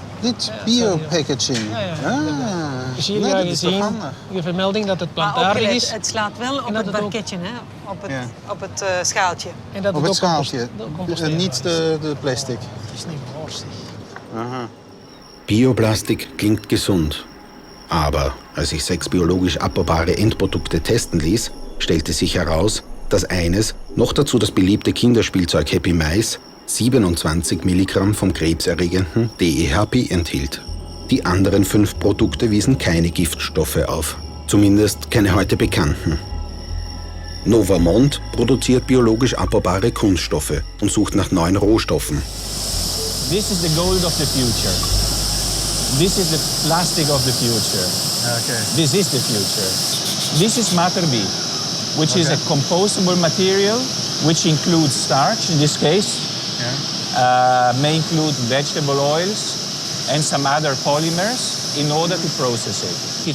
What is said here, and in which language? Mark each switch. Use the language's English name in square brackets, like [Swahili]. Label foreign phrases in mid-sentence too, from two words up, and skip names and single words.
[Dutch] Dit biopackaging. Dus hier ga je zien de vermelding dat het plantaardig is. Het slaat wel op het parketje, hè? Op het schaaltje. En dat op het schaaltje, niet de plastic. Het is niet borstig. [German] Bioplastik klingt gesund. Aber als ich 6 biologisch abbaubare Endprodukte testen ließ, stellte sich heraus, dass eines, noch dazu das beliebte Kinderspielzeug Happy Mais, 27 Milligramm vom krebserregenden DEHP enthielt. Die anderen 5 Produkte wiesen keine Giftstoffe auf. Zumindest keine heute bekannten. Novamont produziert biologisch abbaubare Kunststoffe und sucht nach neuen Rohstoffen. [English] This is the gold of the future. This is the plastic of the future. Okay. This is the future. This is matter B, which is a compostable material which includes starch, in this case, may include vegetable oils and some other polymers in order to process it.